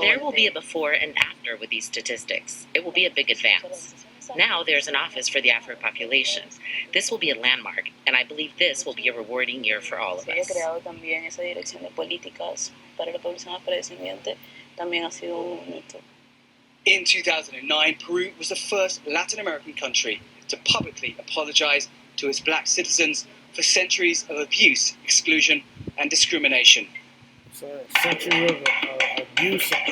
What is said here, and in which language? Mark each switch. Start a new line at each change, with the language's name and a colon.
English: There will be a before and after with these statistics. It will be a big advance. Now there's an office for the Afro population. This will be a landmark, and I believe this will be a rewarding year for all of
Spanish: Se haya
English: us.
Spanish: creado también esa dirección de políticas para la población afrodescendiente. También ha sido un hito.
English: In 2009, Peru was the first Latin American country to publicly apologize to its black citizens for centuries of abuse, exclusion, and discrimination. So, century of abuse.